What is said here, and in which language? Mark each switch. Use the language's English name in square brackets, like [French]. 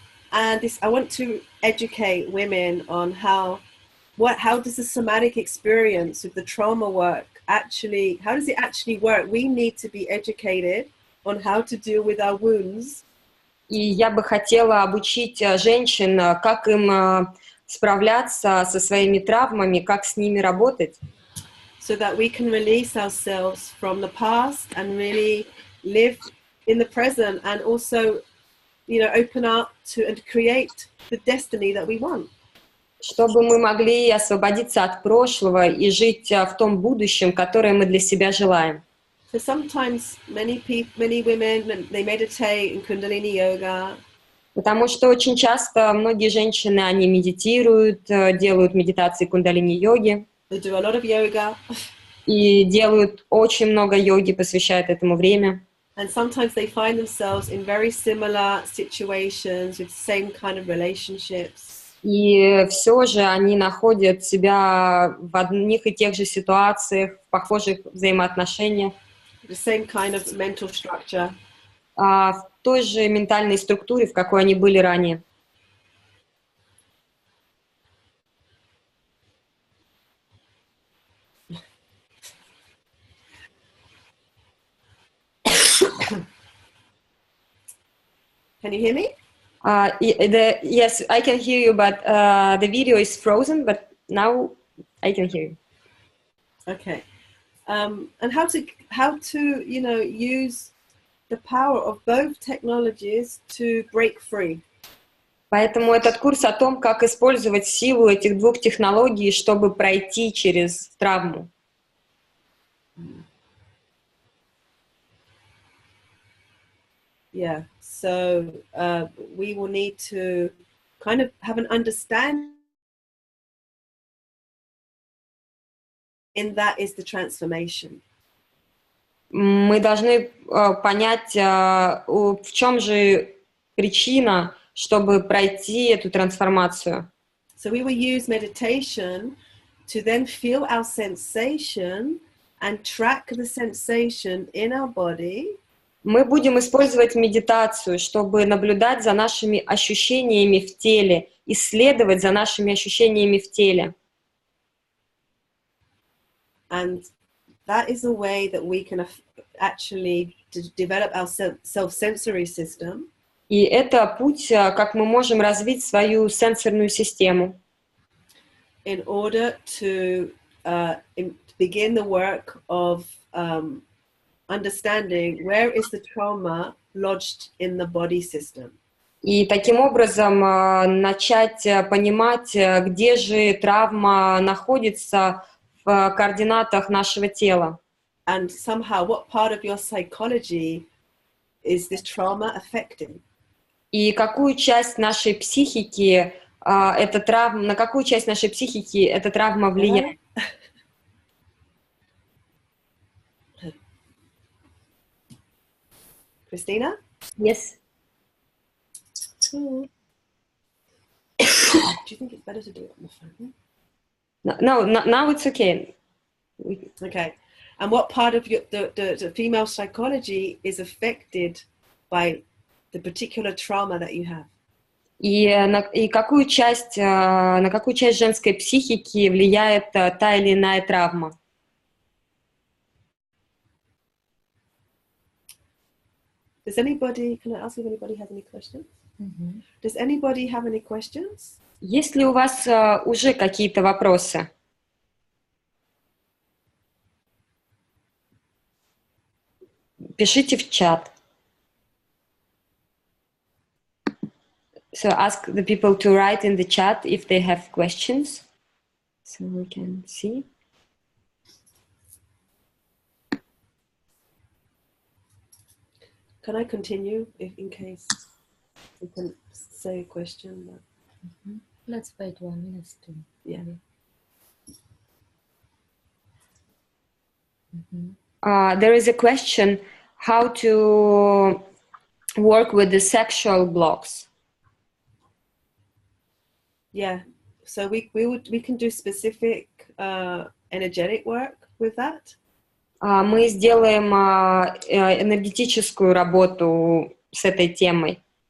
[English] And this, I want to educate women on how does the somatic experience with the trauma work actually, how does it actually work? We need to be educated on how to deal with our wounds. [Russian] И я бы хотела обучить женщин, как им справляться со своими травмами, как с ними работать. [English] So that we can release ourselves from the past and really live in the present and also, you know, open up to and create the destiny that we want. [Russian] Чтобы мы могли освободиться от прошлого и жить в том будущем, которое мы для себя желаем. [English] So sometimes many women, they meditate in Kundalini yoga. [Russian] Потому что очень часто многие женщины, они медитируют, делают медитации кундалини-йоги. [English] They do a lot of yoga. [Russian] И делают очень много йоги, посвящают этому время. [English] And sometimes they find themselves in very similar situations with the same kind of relationships. [Russian] И все же они находят себя в одних и тех же ситуациях, в похожих взаимоотношениях. [English] The same kind of mental structure. [Russian] В той же ментальной структуре, в какой они были ранее. [English] Can you hear me? Yes, I can hear you, but the video is frozen, but now I can hear you. Okay. And how to you know, use the power of both technologies to break free. [Russian] Поэтому этот курс о том, как использовать силу этих двух технологий, чтобы пройти через травму. [English] Yeah. So we will need to kind of have an understanding. And that is the transformation. [Russian] Мы должны понять, в чем же причина, чтобы пройти эту трансформацию. [English] So we will use meditation to then feel our sensation and track the sensation in our body. [Russian] Мы будем использовать медитацию, чтобы наблюдать за нашими ощущениями в теле, исследовать за нашими ощущениями в теле. [English] And that is a way that we can actually develop our self-sensory system. [Russian] И это путь, как мы можем развить свою сенсорную систему. [English] In order to begin the work of understanding where is the trauma lodged in the body system. [Russian] И таким образом начать понимать, где же травма находится в координатах нашего тела. [English] And somehow, what part of your psychology is this trauma affecting? [Russian] И какую часть нашей психики эта травма, на какую часть нашей психики эта травма влияет? [English] Christina? Yes. Do you think it's better to do it on the phone? No, now it's okay. Okay. And what part of the female psychology is affected by the particular trauma that you have? И какую часть, на какую часть женской психики влияет та или иная травма? Does anybody, can I ask if anybody has any questions? Mm-hmm. Does anybody have any questions? [Russian] Есть ли у вас уже какие-то вопросы? Пишите в чат. [English] So ask the people to write in the chat if they have questions, so we can see. Can I continue in case you can say a question? But... Let's wait 1 minute to. Yeah. There is a question how to work with the sexual blocks. Yeah, so we can do specific energetic work with that. [Russian] Мы сделаем энергетическую работу с этой темой.